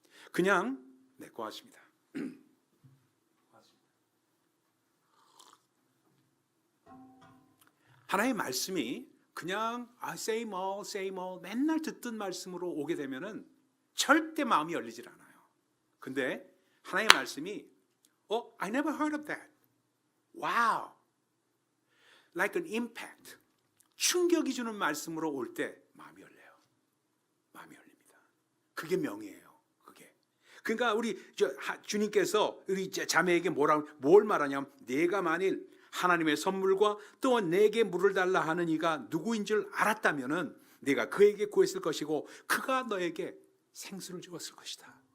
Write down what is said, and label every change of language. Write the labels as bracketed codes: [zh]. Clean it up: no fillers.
[ko] 그냥 고맙습니다. 하나님의 말씀이 그냥 [en] same all [ko] 맨날 듣던 말씀으로 오게 되면은 절대 마음이 열리질 않아요. 근데 하나님의 말씀이 [en] I never heard of that. Wow. Like an impact. [ko] 충격이 주는 말씀으로 올 때 마음이 열려요. 마음이 열립니다. 그게 명이에요. 그게. 그러니까 우리 주님께서 우리 자매에게 뭘 말하냐면 내가 만일 하나님의 선물과 또 내게 물을 달라 하는 이가 누구인 줄 알았다면은 내가 그에게 구했을 것이고 그가 너에게 생수를 주었을 것이다.